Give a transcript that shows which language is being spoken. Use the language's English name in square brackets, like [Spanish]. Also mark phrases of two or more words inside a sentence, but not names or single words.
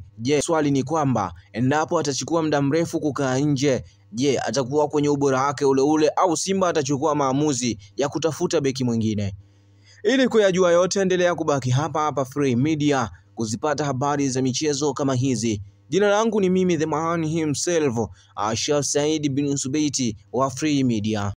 [Swahili] Je, swali ni kwamba endapo atachukua muda mrefu kukaa nje, je, atakuwa kwenye ubora wake ule ule au Simba atachukua maamuzi ya kutafuta beki mwingine? Ili kuyajua yote, endelea kubaki hapa Free Media kuzipata habari za michezo kama hizi. Jina langu ni mimi [English] the man himself, [Swahili] Asha Said bin Subeiti wa Free Media.